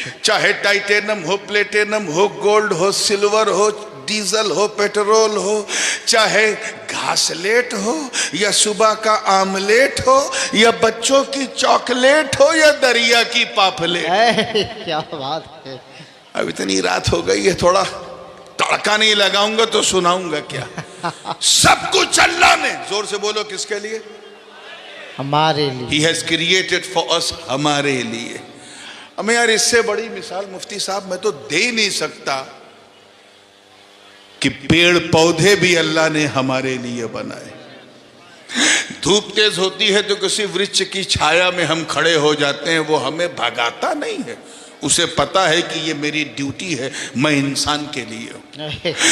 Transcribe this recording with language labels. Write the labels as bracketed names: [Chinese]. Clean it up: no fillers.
[Hindi] चाहे टाइटेनियम हो, प्लेटिनम हो, गोल्ड हो, सिल्वर हो, डीजल हो, पेट्रोल हो, चाहे घासलेट हो या सुबह का आमलेट हो या बच्चों की चॉकलेट हो या दरिया की पापलेट। क्या बात है। अब इतनी रात हो गई है, थोड़ा तड़का नहीं लगाऊंगा तो सुनाऊंगा क्या। सब कुछ अल्लाह ने। जोर से बोलो, किसके लिए? हमारे लिए। [English] He has created for us, [Hindi] हमारे लिए। अब यार इससे बड़ी मिसाल मुफ्ती साहब मैं तो दे ही नहीं सकता कि पेड़ पौधे भी अल्लाह ने हमारे लिए बनाए। धूप तेज होती है तो किसी वृक्ष की छाया में हम खड़े हो जाते हैं, वो हमें भगाता नहीं है, उसे पता है कि ये मेरी ड्यूटी है, मैं इंसान के लिए हूं।